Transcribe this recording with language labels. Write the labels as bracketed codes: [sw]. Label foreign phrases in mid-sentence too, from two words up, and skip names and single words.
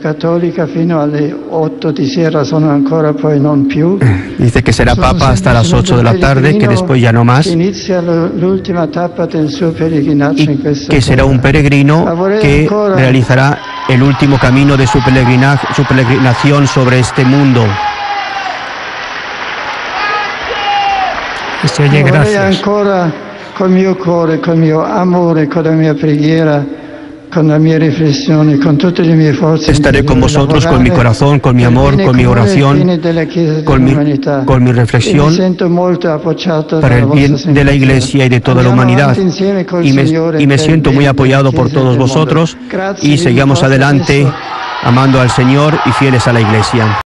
[es] Dice que será Papa hasta las 8 de la tarde, que después ya no más, y que será un peregrino que realizará el último camino de su peregrinación sobre este mundo. se oye gracias. [it] Ancora con mio cuore, con mio amore, con la mia preghiera, con la mia riflessione, con tutte le mie forze. [es] Estaré con vosotros, con mi corazón, con mi amor, con mi oración, con mi reflexión, para el bien de la Iglesia y de toda la humanidad. Y me siento muy apoyado por todos vosotros, y sigamos adelante amando al Señor y fieles a la Iglesia.